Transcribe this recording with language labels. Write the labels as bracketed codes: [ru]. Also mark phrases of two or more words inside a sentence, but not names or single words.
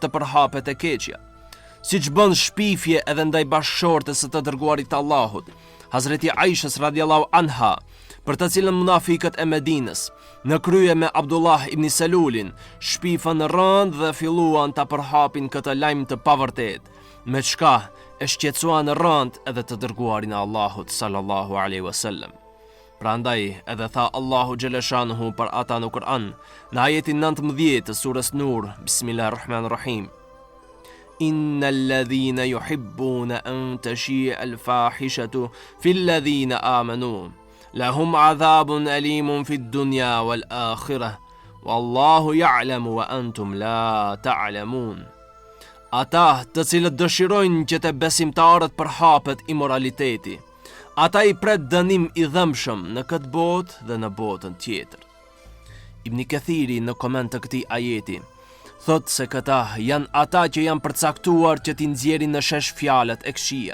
[sq] të përhapet e keqja, siç bën shpifje edhe ndaj bashkëshortes së të dërguarit të Allahut, Hazreti Aishës [ar] رضي الله عنها, [sq] për të cilën munafikët e Medinës, në krye me Abdullah ibn Selulin, shpifën rënd dhe filluan të përhapin këtë lajm të pavërtet, me çka e shqetësuan rënd edhe të dërguarin e Allahut [ar] صلى الله عليه وسلم. [sq] Prandaj edhe tha Allahu xhaleshanuhu për ata në Kur'an, në ajetin 19 të surës Nur, Bismillahirrahmanirrahim. [ar] إن الذين يحبون أن تشيع الفاحشة في الذين آمنوا لهم عذاب أليم في الدنيا والآخرة والله يعلم وأنتم لا تعلمون. [sq] Ata të cilët dëshirojnë që të besimtarët përhapet immoraliteti, ata i pret dënim i dhëmshëm në këtë botë dhe në botën tjetër. Ibn Kathiri në koment të këtij ajeti thot se këta janë ata që janë përcaktuar që t'i nxjerrin në shesh fjalët e këqija.